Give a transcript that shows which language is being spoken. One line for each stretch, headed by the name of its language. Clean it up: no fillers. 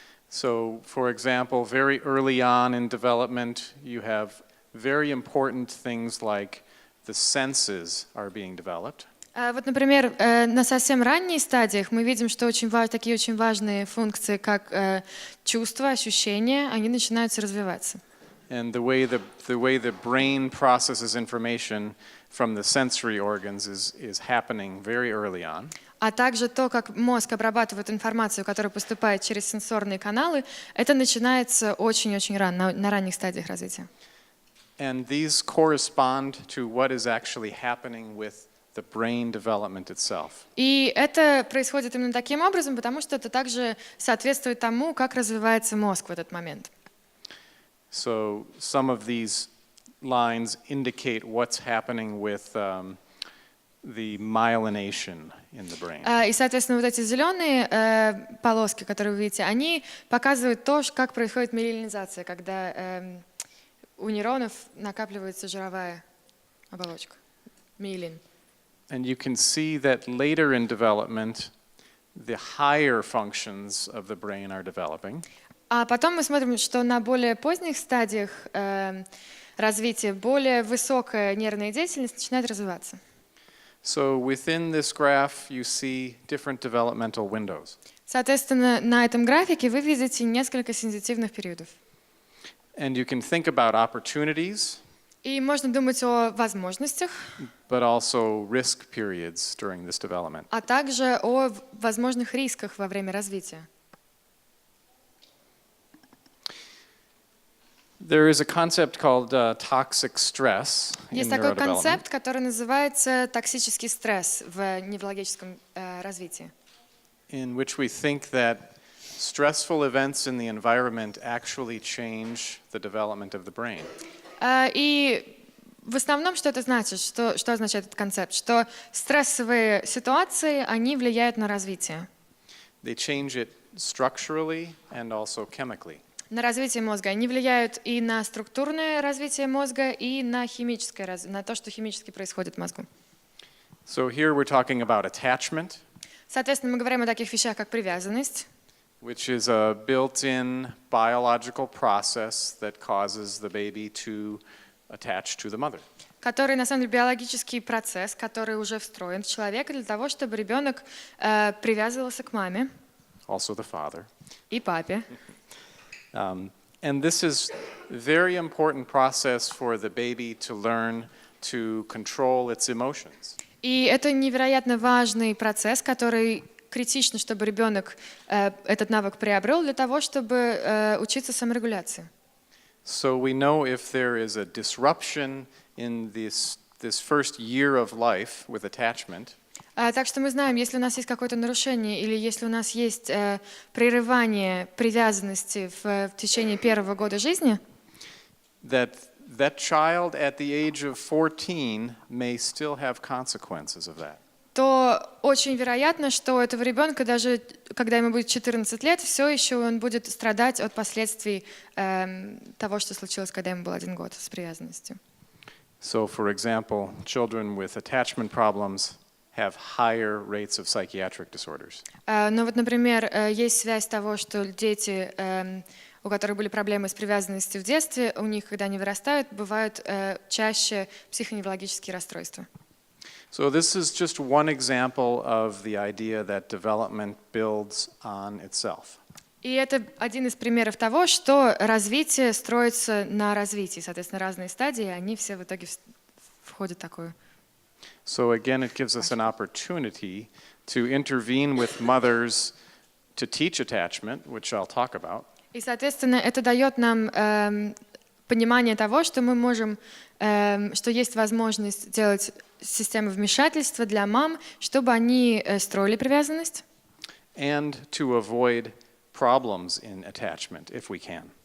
English: So, for example, very early on in development, you have very important things like the senses are being developed.
Russian: Вот, например, на совсем ранних стадиях мы видим, что такие очень важные функции, как чувства, ощущения, они начинаются развиваться.
English: And the way the brain processes information from the sensory organs is happening very early on.
Russian: А также то, как мозг обрабатывает информацию, которая поступает через сенсорные каналы, это начинается очень-очень рано, на ранних стадиях развития.
English: And these correspond to what is actually happening with the brain development itself.
Russian: И это происходит именно таким образом, потому что это также соответствует тому, как развивается мозг в этот момент.
English: So some of these lines indicate what's happening with the myelination in the brain.
Russian: И, соответственно, вот эти зеленые полоски, которые вы видите, они показывают то, как происходит миелинизация, когда у нейронов накапливается жировая оболочка, миелин.
English: And you can see that later in development, the higher functions of the brain are developing.
Russian: А потом мы смотрим, что на более поздних стадиях развития более высокая нервная деятельность начинает развиваться.
English: So within this graph, you see different developmental windows.
Russian: Соответственно, на этом графике вы видите несколько сенситивных периодов.
English: And you can think about opportunities,
Russian: И можно думать о возможностях,
English: but also risk periods during this development.
Russian: а также о возможных рисках во время развития.
English: There is a concept called toxic stress in
Russian: Есть такой
English: neurodevelopment,
Russian: концепт, который называется токсический стресс в неврологическом развитии,
English: in which we think that stressful events in the environment actually change the development of the brain.
Russian: И в основном, что это значит, что означает этот концепт? Что стрессовые ситуации, они влияют на развитие.
English: They change it structurally and also chemically.
Russian: На развитие мозга. Они влияют и на структурное развитие мозга, и на химическое, на то, что химически происходит в мозгу.
English: So here we're talking about attachment,
Russian: Соответственно, мы говорим о таких вещах, как привязанность,
English: which is a built-in biological process that causes the baby to attach to the mother.
Russian: который, на самом деле, биологический процесс, который уже встроен в человека для того, чтобы ребенок привязывался к маме
English: Also the father.
Russian: и папе.
English: And this is a very important process for the baby to learn to control its emotions.
Russian: И это невероятно важный процесс, который критично, чтобы ребенок этот навык приобрел для того, чтобы учиться саморегуляции.
English: So we know if there is a disruption in this first year of life with attachment,
Russian: Так что мы знаем, если у нас есть какое-то нарушение или если у нас есть прерывание привязанности в течение первого года жизни,
English: that child at the age of 14 may still have consequences of that.
Russian: то очень вероятно, что у этого ребенка, даже когда ему будет 14 лет, все еще он будет страдать от последствий того, что случилось, когда ему был 1 год с привязанностью.
English: So, for example, children with attachment problems have higher rates of psychiatric disorders.
Russian: Но вот, например, есть связь того, что дети, у которых были проблемы с привязанностью в детстве, у них, когда они вырастают, бывают чаще психоневрологические расстройства.
English: So this is just one example of the idea that development builds on itself.
Russian: И это один из примеров того, что развитие строится на развитии. Соответственно, разные стадии, они все в итоге входит такое.
English: So again, it gives us an opportunity to intervene with mothers to teach attachment, which I'll talk about.
Russian: И, соответственно, это дает нам понимание того, что мы можем, что есть возможность делать систему вмешательства для мам, чтобы они строили привязанность.
English: And to avoid problems in attachment, if we can.